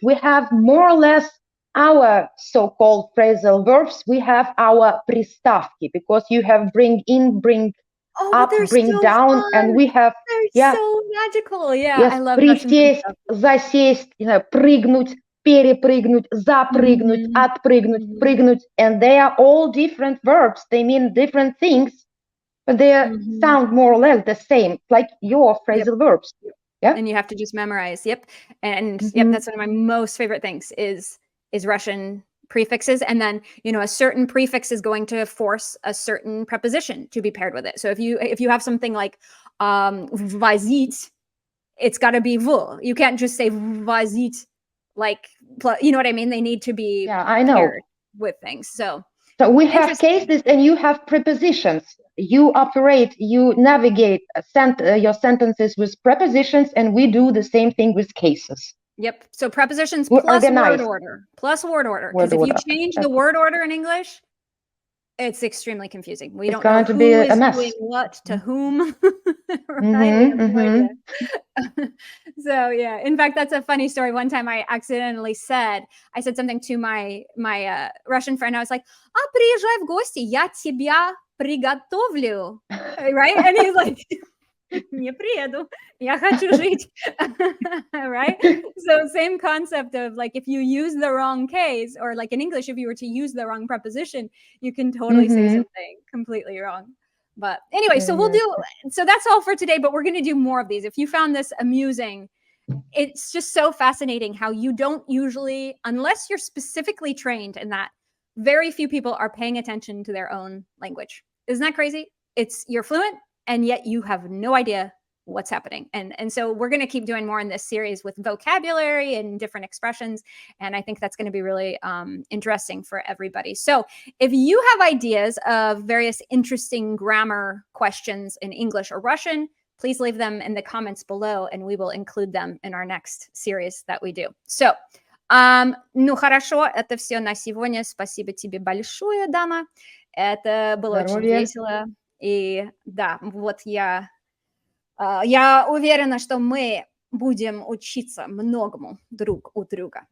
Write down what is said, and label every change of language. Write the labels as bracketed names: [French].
[English] We have more or less our so-called phrasal verbs. We have our приставки, because you have bring in, bring up, bring so down, fun. and we have they're so magical. Yeah, yes, I love [Russian] присесть, засесть, прыгнуть, перепрыгнуть, запрыгнуть, отпрыгнуть, прыгнуть, [English] and they are all different verbs. They mean different things, but they sound more or less the same, like your phrasal verbs. Yeah. And you have to just memorize. Yep. And yep, that's one of my most favorite things is Russian prefixes, and then a certain prefix is going to force a certain preposition to be paired with it. So if you have something like vazit, it's got to be v. You can't just say vazit, like, you know what I mean? They need to be paired with things. So we have cases and you have prepositions. You navigate your sentences with prepositions, and we do the same thing with cases. Yep. So prepositions plus word order. Because if you change the word order in English, it's extremely confusing. We don't know who is doing what to whom. Right? So yeah. In fact, that's a funny story. One time I accidentally said something to my Russian friend. [Russian] I was like, приезжай в гости, я тебя приготовлю. [English] Right? And he's like, [Russian] не приеду, я хочу жить. [English] Right? So same concept of like, if you use the wrong case, or like in English, if you were to use the wrong preposition, you can totally say something completely wrong. But anyway, so that's all for today, but we're going to do more of these. If you found this amusing, it's just so fascinating how you don't usually, unless you're specifically trained in that, very few people are paying attention to their own language. Isn't that crazy? You're fluent, and yet you have no idea what's happening. And so we're going to keep doing more in this series with vocabulary and different expressions. And I think that's going to be really interesting for everybody. So if you have ideas of various interesting grammar questions in English or Russian, please leave them in the comments below, and we will include them in our next series that we do. So, [Russian] ну хорошо, это все на сегодня. Спасибо тебе большое, Donna. Это было очень весело. И да, вот я уверена, что мы будем учиться многому друг у друга.